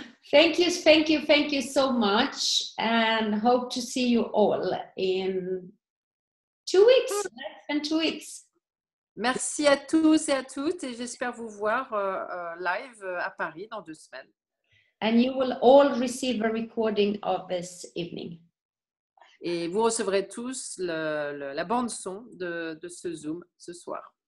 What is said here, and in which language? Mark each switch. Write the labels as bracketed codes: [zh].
[en] Thank you so much, and hope to see you all in 2 weeks, less than 2 weeks. [fr] Merci à tous et à toutes, et j'espère vous voir live à Paris dans 2 semaines. [en] And you will all receive a recording of this evening. [fr] Et vous recevrez tous la bande son de ce Zoom ce soir.